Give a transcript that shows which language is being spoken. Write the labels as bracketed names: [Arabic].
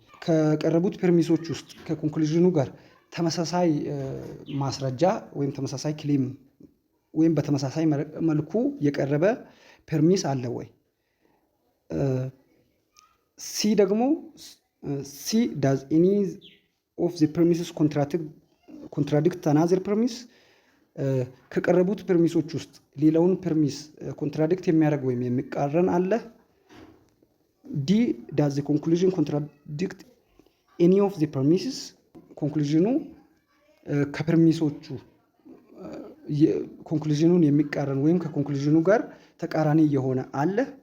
[Amharic] ከቀረቡት ፐርሚሶች ውስጥ ከኮንክሉዥኑ ጋር ተመሳሳይ ማስረጃ ወይም ተመሳሳይ ክሌም ወይም በተመሳሳይ መልኩ የቀረበ ፐርሚስ አለ ወይ? ሲ ደግሞ ሲ [English] does any of the premises contradict another premise? [Amharic] ከቀረቡት ፐርሚሶች ውስጥ ሌላውን ፐርሚስ ኮንትራዲክት የሚያደርግ ወይም የሚቃረን አለ? [English] ዲ does the conclusion contradict any of the premises? [Amharic] ኮንክሉዥኑ ከፐርሚሶቹ ኮንክሉዥኑን የሚቃረን ወይም ከኮንክሉዥኑ ጋር ተቃራኒ የሆነ አለ?